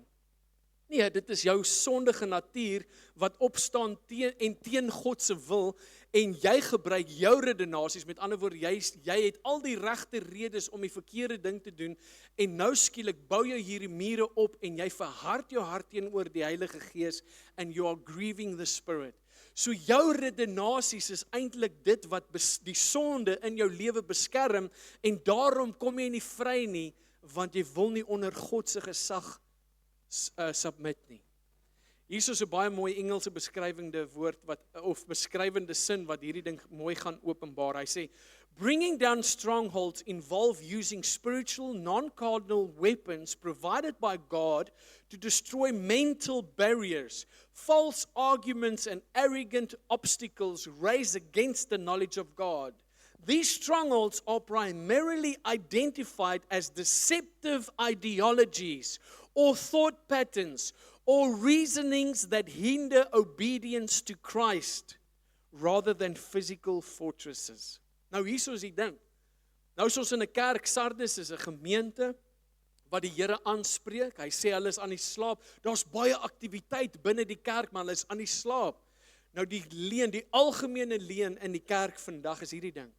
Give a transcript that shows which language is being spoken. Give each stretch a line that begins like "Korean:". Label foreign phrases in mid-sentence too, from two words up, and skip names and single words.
Afrikaans: Nee, dit is jou sondige natuur wat opstaan teen God se wil en jy gebruik jou redenasies, met ander woorde, jy het al die regte redes om die verkeerde ding te doen en nou skielik bou jy hierdie mure op en jy verhard jou hart teenoor die Heilige Gees
English: and you are grieving the Spirit.
Afrikaans: So jou redenasies is eintlik dit wat die sonde in jou lewe beskerm en daarom kom jy nie vry nie, want jy wil nie onder God se gesag submit nie. Hier is 'n baie mooi Engelse beskrywende woord of beskrywende sin wat hierdie ding mooi gaan openbaar. Hy sê,
English: bringing down strongholds involve using spiritual non-cardinal weapons provided by God to destroy mental barriers, false arguments and arrogant obstacles raised against the knowledge of God. These strongholds are primarily identified as deceptive ideologies or thought patterns or reasonings that hinder obedience to Christ rather than physical fortresses.
Afrikaans: Nou hierso is die ding. Nou is ons in 'n kerk, Sardis is 'n gemeente wat die Here aanspreek. Hy sê hulle is aan die slaap. Daar's baie aktiwiteit binne die kerk, maar hulle is aan die slaap. Nou die algemene leuen in die kerk vandag is hierdie ding.